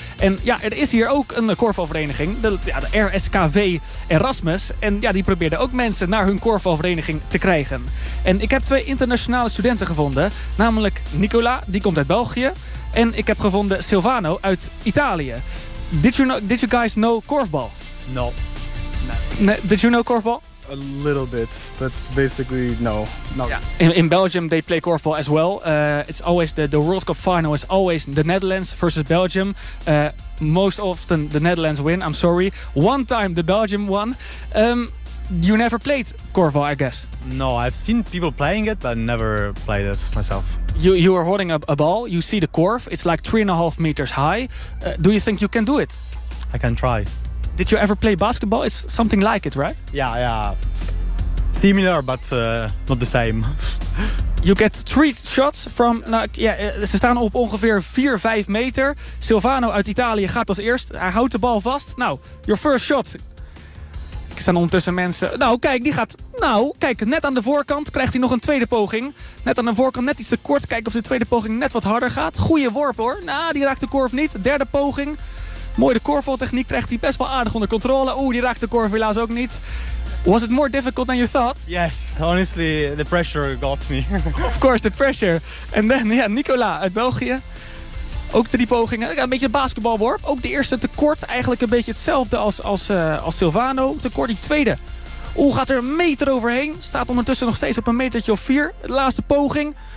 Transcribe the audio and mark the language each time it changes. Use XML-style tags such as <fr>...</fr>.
<nl>En ja, er is hier ook een korfbalvereniging. De RSKV Erasmus. En ja, die probeerde ook mensen naar hun korfbalvereniging te krijgen. En ik heb twee internationale studenten gevonden. Namelijk Nicola, die komt uit België. En ik heb gevonden Silvano uit Italië.</nl> <en>Did you guys know korfbal? No. Did you know korfbal? A little bit, but basically no. In Belgium they play korfbal as well. It's always the World Cup final is always the Netherlands versus Belgium. Most often the Netherlands win, I'm sorry. One time the Belgium won. You never played korfbal, I guess. No, I've seen people playing it, but I never played it myself. You are holding a ball. You see the korf. It's like 3.5 meters high. Do you think you can do it? I can try. Did you ever play basketball? It's something like it, right? Yeah. Similar, but not the same. You get 3 shots from...</en> <nl>ze staan op ongeveer 4-5 meter. Silvano uit Italië gaat als eerst. Hij houdt de bal vast. Nou,</nl> <en>your first shot...</en> <nl>Er staan ondertussen mensen. Nou, kijk, die gaat... Nou, kijk, net aan de voorkant krijgt hij nog een tweede poging. Net aan de voorkant, net iets te kort. Kijken of de tweede poging net wat harder gaat. Goeie worp, hoor. Nou, die raakt de korf niet. Derde poging. Mooi, de korfbaltechniek krijgt hij best wel aardig onder controle. Oeh, die raakt de korf helaas ook niet.</nl> <en>Was it more difficult than you thought? Yes, honestly, the pressure got me. Of course, the pressure. And then,</en> <nl>Nicola uit België. Ook 3 pogingen. Een beetje een basketbalworp. Ook de eerste tekort. Eigenlijk een beetje hetzelfde als Silvano. Tekort, die tweede. Oeh, gaat er 1 meter overheen. Staat ondertussen nog steeds op 1 metertje of 4. De laatste poging.</nl>